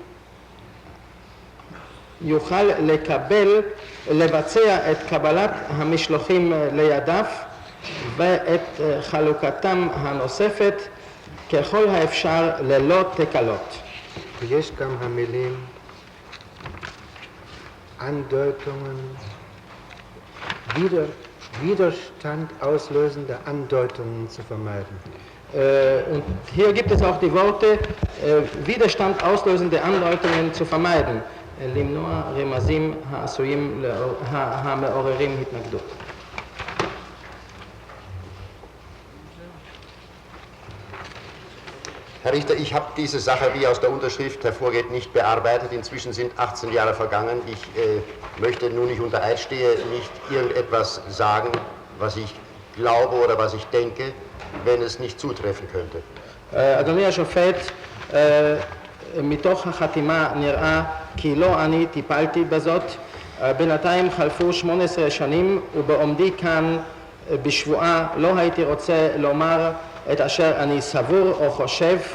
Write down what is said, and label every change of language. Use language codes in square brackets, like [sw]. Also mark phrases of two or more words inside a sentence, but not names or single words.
[he] יוכל לבצע את קבלת המשלוחים לידיו ואת חלוקתם הנוספת ככל האפשר ללא תקלות. ויש גם המילים [de] Andeutungen, Widerstand auslösende Andeutungen zu vermeiden. Und hier gibt es auch die Worte Widerstand auslösende Andeutungen zu vermeiden. [he] למנוע רמזים העשויים המעוררים התנגדות. [de] Herr Richter, ich habe diese Sache, wie aus der Unterschrift hervorgeht, nicht bearbeitet. Inzwischen sind 18 Jahre vergangen. Ich möchte nun nicht unter Eid stehe, nicht irgendetwas sagen, was ich glaube oder was ich denke, wenn es nicht zutreffen könnte. [he] אדוני השופט, מתוך החתימה נראה כי לא אני טיפלתי בזאת. בינתיים חלפו 18 שנים ובעומדי כאן בשבועה לא הייתי רוצה לומר את אשר אני סבור או חושב.